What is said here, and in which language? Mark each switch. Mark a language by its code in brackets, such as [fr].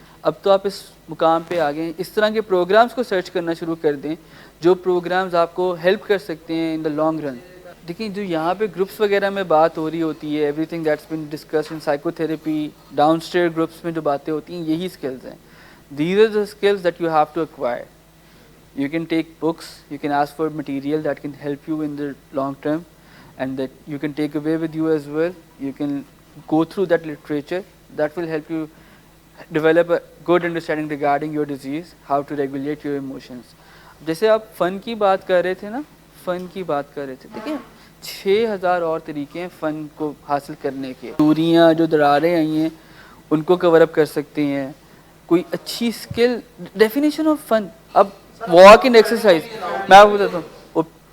[ur] اب تو آپ اس مقام پہ آ گئے ہیں، اس طرح کے پروگرامز کو سرچ کرنا شروع کر دیں جو پروگرامز آپ کو ہیلپ کر سکتے ہیں [en] In the long run. [ur] دیکھیں جو یہاں پہ گروپس وغیرہ میں بات ہو رہی ہوتی ہے، [en] everything that's been discuss in psychotherapy, [ur] down steer groups میں جو باتیں ہوتی ہیں یہی اسکلز ہیں. [en] These are the skills that you have to acquire. You can take books, you can ask for material that can help you in the long term and that you can take away with you as well. You can go through that literature that will help you develop a good understanding regarding your disease, how to regulate your emotions. [ur] جیسے آپ فن کی بات کر رہے تھے نا، فن کی بات کر رہے تھے، دیکھیں 6000 اور طریقے ہیں فن کو حاصل کرنے کے. دوریاں جو دراریں آئی ہیں ان کو کور اپ کر سکتے ہیں. کوئی اچھی اسکل ڈیفینیشن آف فن. اب واک ان ایکسرسائز میں آپ کو بتاتا ہوں،